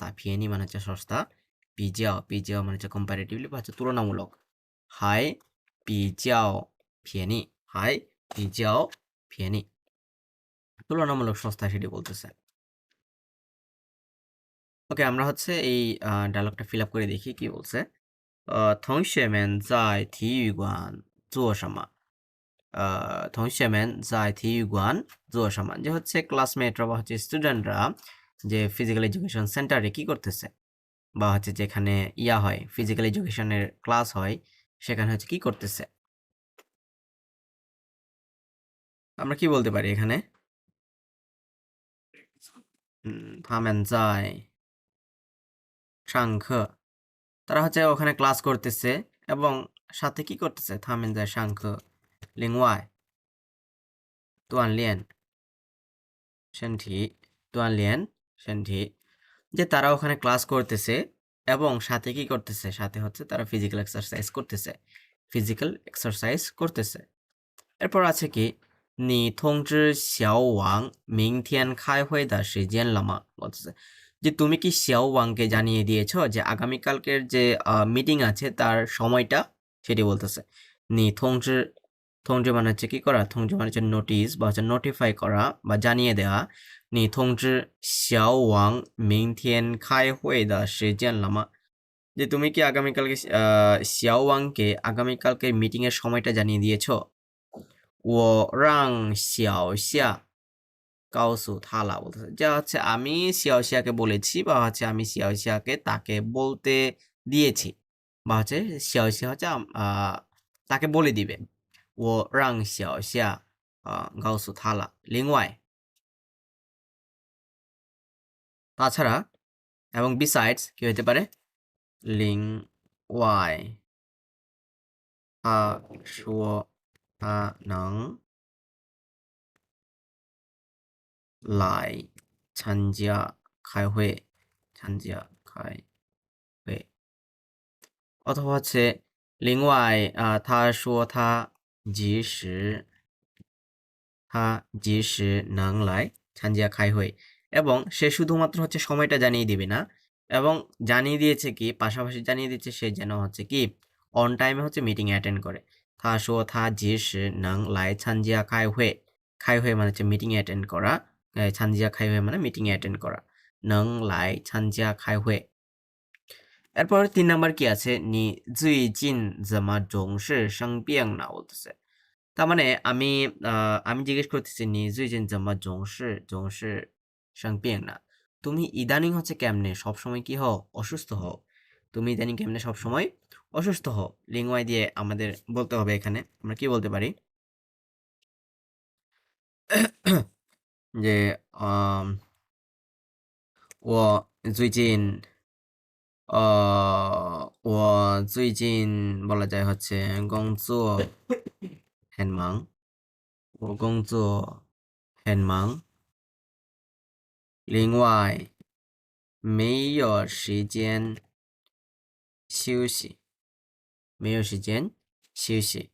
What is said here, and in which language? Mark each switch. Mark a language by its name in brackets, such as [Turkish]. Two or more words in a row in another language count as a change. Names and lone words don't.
[Bangla] ফিয়েনি মানে হচ্ছে সস্তা, পিজাও, পিজাও মানে হচ্ছে কম্পারেটিভলি বা হচ্ছে তুলনামূলক। [Chinese] 还比较便宜, 还比较便宜, [Bangla] তুলনামূলক সস্তা সেটি বলতেছে। ওকে, আমরা হচ্ছে এই ডায়লগটা [English] fill up [Bangla] করে দেখি কি বলছে। [Chinese] 同学们在体育馆做什么? 同学们在体育馆做什么, [Bangla] যে হচ্ছে ক্লাসমেটরা বা হচ্ছে স্টুডেন্টরা যে [English] physical education center [Bangla] কি করতেছে, বা হচ্ছে যেখানে ইয়া হয় [English] physical education [Bangla] ক্লাস হয়, সেখানে হচ্ছে কি করতেছে। আমরা কি বলতে পারি এখানে? [Chinese] 他们在上课, [Bangla] তারা হচ্ছে ওখানে ক্লাস করতেছে, এবং সাথে কি করতেছে, [Chinese] 他们在上课。另外锻炼 身体 锻炼 身体 [Bangla] যে তারা ওখানে ক্লাস করতেছে এবং সাথে কি করতেছে সাথে হচ্ছে তারা [English] physical exercise [Bangla] করতেছে এরপর আছে কি [Chinese] 你通知小王明天开会的时间了吗 [Bangla] বলতেছে যে তুমি কি xiao wangকে জানিয়ে দিয়েছো যে আগামীকালকের যে মিটিং আছে তার সময়টা সেটি বলতেছে [Chinese] 你通知 [Bangla] মানে হচ্ছে কি করা 通知 মানে হচ্ছে নোটিশ বা হচ্ছে নোটিফাই করা বা জানিয়ে দেওয়া [Chinese] 你通知小王明天开会的时间了吗 [Bangla] যে তুমি কি আগামীকালকে xiao wangকে আগামীকালকে মিটিং এর সময়টা জানিয়ে দিয়েছো [Chinese] 我让小夏告诉他了 [Bangla] বলতেছে যা হচ্ছে আমি শিয়াওশিয়াকে বলেছি বা হচ্ছে আমি শিয়াওশিয়াকে তাকে বলতে দিয়েছি বা হচ্ছে শিয়াওশিয়া হচ্ছে তাকে বলে দিবে [Chinese] 我让小夏告诉他了另外 [Bangla] তাছাড়া এবং besides কি হতে পারে 另外 [Chinese] 他说他能来参加开会参加开会 [Bangla] অথবা হচ্ছে [Chinese] 另外他说即时即时能来参加开会 [Bangla] এবং সে শুধুমাত্র হচ্ছে সময়টা জানিয়ে দিবে না এবং জানিয়ে দিয়েছে কি পাশাপাশি জানিয়ে দিচ্ছে সে যেন হচ্ছে কি [English] on time [Bangla] হচ্ছে [English] meeting attend [Bangla] করে [Chinese] 他说他即时能来参加开会开会 [Bangla] মানে হচ্ছে [English] meeting attend [Bangla] করা [Chinese] 参加开会 [Bangla] মানে [English] meeting attend [Bangla] করা [Chinese] 能来参加开会 [Bangla] এরপর ৩ নাম্বার কি আছে [Chinese] 你最近怎么总是生病呢 [Bangla] বলতেছে তার মানে আমি জিজ্ঞেস করতেছি [Chinese] 你最近怎么总是生病呢 [Bangla] তুমি ইদানিং হচ্ছে কেমনে সবসময় কি হও অসুস্থ হও তুমি ইদানিং কেমনে সবসময় অসুস্থ হও লিঙ্গওয়াই দিয়ে আমাদের বলতে হবে এখানে আমরা কি বলতে পারি যে আম, [Chinese] 我最近我最近 [Bangla] বলা যায় হচ্ছে [Chinese] 工作很忙我工作很忙另外没有时间休息没有时间休息